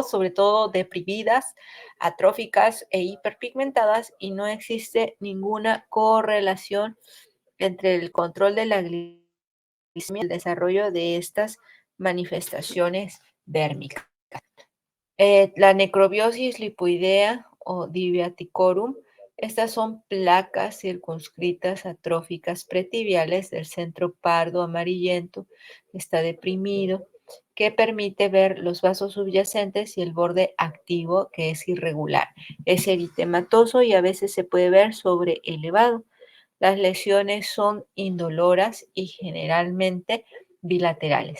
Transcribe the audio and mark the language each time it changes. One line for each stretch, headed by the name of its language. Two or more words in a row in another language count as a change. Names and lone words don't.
Spanish: Sobre todo deprimidas, atróficas e hiperpigmentadas, y no existe ninguna correlación entre el control de la glicemia y el desarrollo de estas manifestaciones dérmicas. La necrobiosis lipoidea o dibiaticorum, estas son placas circunscritas atróficas pretibiales del centro pardo amarillento, está deprimido, que permite ver los vasos subyacentes y el borde activo, que es irregular. Es eritematoso y a veces se puede ver sobre elevado. Las lesiones son indoloras y generalmente bilaterales.